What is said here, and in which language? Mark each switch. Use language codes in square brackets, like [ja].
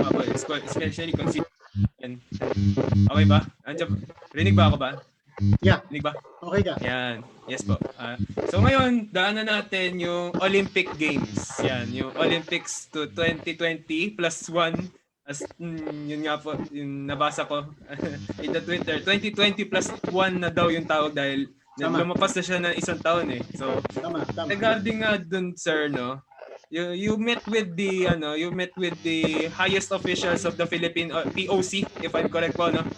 [en] Especially considering. [tl] Okay ba? Rinig ba ako ba? [en] Yeah. [tl] Rinig ba? Okay ka. Yan. Yes po. So ngayon, daanan natin yung Olympic Games. [en] Yan, yung Olympics to 2020 plus 1. [tl] As yun nga po, yung nabasa ko [en] in the Twitter. [tl] 2020 plus 1 na daw yung tawag dahil lumapas na siya ng isang taon So, tama. regarding nga dun, sir, [en] you met with the highest officials of the Philippine POC, if I'm correct po, no?